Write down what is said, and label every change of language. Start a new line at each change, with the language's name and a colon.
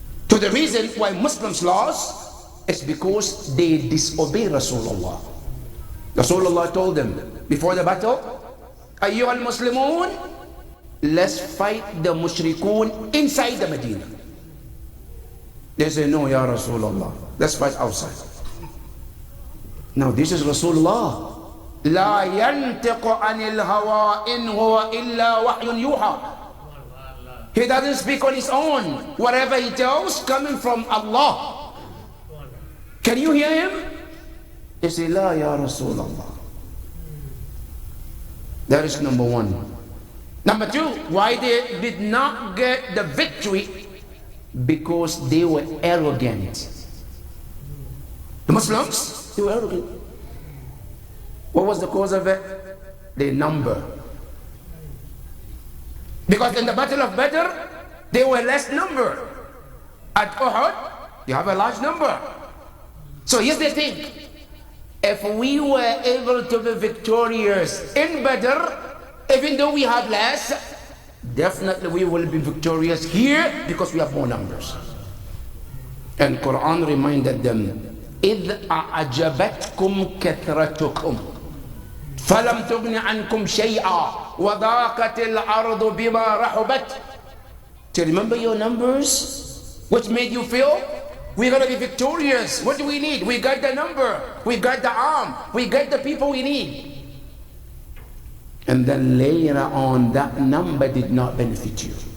English: So the reason why Muslims lost is because they disobey Rasulullah. Rasulullah told them before the battle,
Arabic: أيها المسلمون
English: let's fight the mushrikun inside the Medina. They say, no, Ya Rasulullah, let's fight outside. Now this is Rasulullah.
Arabic: لا ينطق عن الهوى إن هو إلا وحي يوحى.
English: He doesn't speak on his own. Whatever he tells, coming from Allah. Can you hear him? They say,
Arabic: La Ya Rasulullah.
English: That is number one. Number two, why they did not get the victory? Because they were arrogant. The Muslims, they were arrogant. What was the cause of it? Their number. Because in the battle of Badr, they were less number. At Uhud, you have a large number. So here's the thing. If we were able to be victorious in Badr, even though we have less, definitely we will be victorious here because we have more numbers.
Arabic: And Quran reminded them, إِذْ أَعْجَبَتْكُمْ كَثْرَتُكُمْ فَلَمْ تُغْنِ عَنْكُمْ شَيْئًا وَضَاقَتِ الْأَرْضُ بِمَا رَحُبَتْ.
English: To remember your numbers, which made you feel we're going to be victorious. What do we need? We got the number, we got the arm, we got the people we need. And then later on, that number did not benefit you.